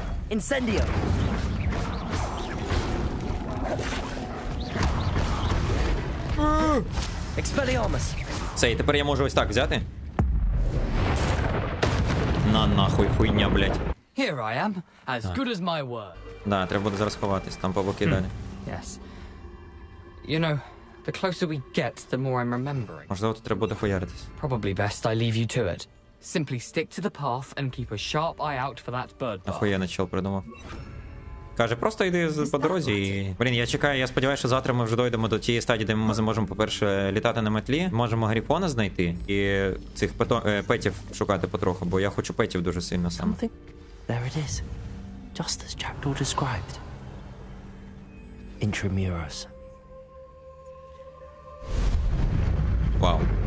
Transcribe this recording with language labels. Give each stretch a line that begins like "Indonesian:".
English: Incendio. Expelliarmus.
Ukrainian: Все, і тепер я можу ось так взяти. На нахуй хуйня, блядь.
English: Here I am, as good as my word.
Ukrainian: Да, треба буде зараз ховатись, там по боки далі.
English: Yes. You know, the closer we get, the more I'm remembering.
Ukrainian: Можливо, тут треба буде хуяритись.
English: Probably best I leave you to it. Simply stick to the path and keep a sharp eye out for that bird bar.
Ukrainian: Ахуєнний чел придумав. Каже, просто йди по дорозі і... Блін, я чекаю, я сподіваюся, що завтра ми вже дойдемо до тієї стадії, де ми зможемо, по-перше, літати на метлі, можемо грифона знайти і цих петів шукати потроху, бо я хочу петів дуже сильно саме.
English: There it is. Just as Jackdaw described. Intramuros.
Ukrainian: Вау.